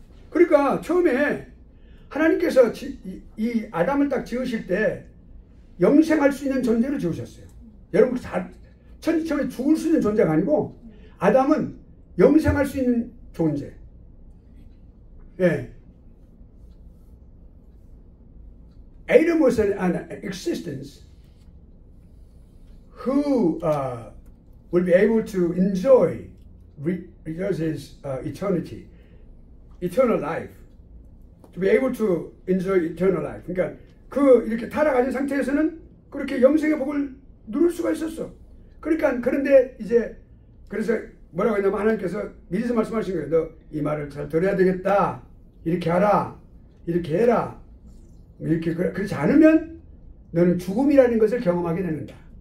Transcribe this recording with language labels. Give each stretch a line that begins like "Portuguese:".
Korean: 그러니까 처음에 하나님께서 이 아담을 딱 지으실 때 영생할 수 있는 존재로 지으셨어요. 여러분 처음에 죽을 수 있는 존재가 아니고 아담은 영생할 수 있는 존재. 예.
English: Adam was an existence who will be able to enjoy because his eternity, eternal life, to be able to enjoy eternal life.
Korean: 그러니까 이렇게 타락한 상태에서는 그렇게 영생의 복을 누릴 수가 있었어. 그러니까 그런데 이제 그래서 뭐라고 했냐면 하나님께서 미리서 말씀하신 거예요. 너 이 말을 잘 들어야 되겠다. 이렇게 하라. 이렇게 해라. 이렇게 그렇지 않으면 너는 죽음이라는 것을 경험하게 되는다.